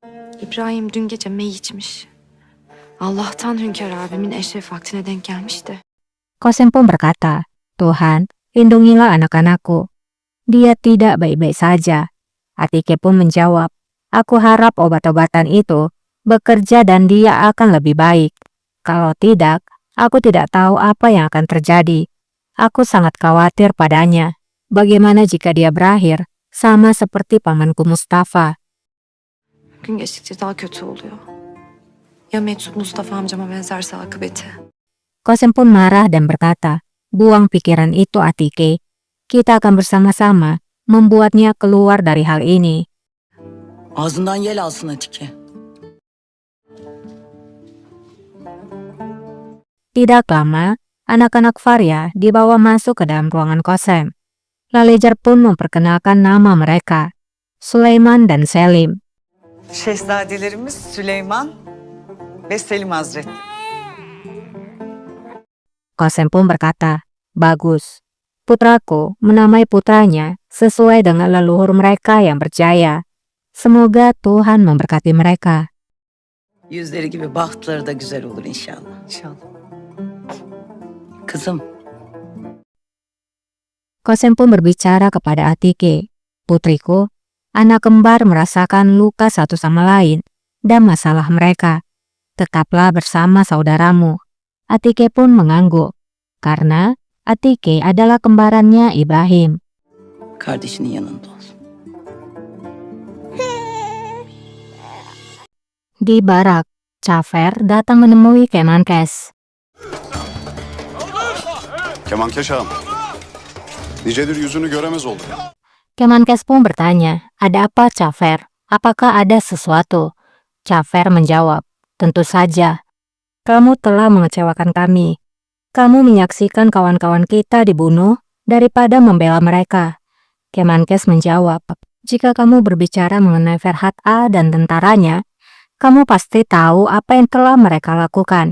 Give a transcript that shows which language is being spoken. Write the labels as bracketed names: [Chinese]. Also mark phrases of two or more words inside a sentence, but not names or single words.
[Turkish] İbrahim dün gece mey içmiş. Allah'tan Hünkar abimin eşref vaktine denk gelmiş de. [Indonesian] Kosem pun berkata, Tuhan, lindungilah anak-anakku. Dia tidak baik-baik saja. Atike pun menjawab, aku harap obat-obatan itu bekerja dan dia akan lebih baik. Kalau tidak, aku tidak tahu apa yang akan terjadi. Aku sangat khawatir padanya. Bagaimana jika dia berakhir sama seperti pamanku Mustafa? [Turkish] Gün geçtikçe daha kötü oluyor. Ya Meczup Mustafa amcama benzerse akıbeti. [Indonesian] Kosem pun marah dan berkata, buang pikiran itu Atike. Kita akan bersama-sama membuatnya keluar dari hal ini. [Turkish] Ağzından yel alsın Atike. [Indonesian] Tidak lama, anak-anak Faria dibawa masuk ke dalam ruangan Kosem. Lalejar pun memperkenalkan nama mereka, Sulaiman dan Selim. [Turkish] Şehzadelerimiz Süleyman ve Selim Hazretleri. [Indonesian] Kosem pun berkata, bagus. Putraku menamai putranya sesuai dengan leluhur mereka yang berjaya. Semoga Tuhan memberkati mereka. [Turkish] Yüzleri gibi bahtları da güzel olur inşallah. İnşallah. Kızım, [Indonesian] Kosem pun berbicara kepada Atike, putriku, anak kembar merasakan luka satu sama lain dan masalah mereka. Tetaplah bersama saudaramu. Atike pun mengangguk, karena Atike adalah kembarannya Ibrahim. [Turkish] kardeşinin yanında olsun. [Indonesian] Di barak, Cafer datang menemui Kemenkes. [Turkish] Kemankeş ağam. Nicedir yüzünü göremez olduk. [Indonesian] Kemenkes pun bertanya, ada apa Cafer? Apakah ada sesuatu? Cafer menjawab, tentu saja. Kamu telah mengecewakan kami. Kamu menyaksikan kawan-kawan kita dibunuh daripada membela mereka. Kemenkes menjawab, jika kamu berbicara mengenai Ferhat A dan tentaranya, kamu pasti tahu apa yang telah mereka lakukan.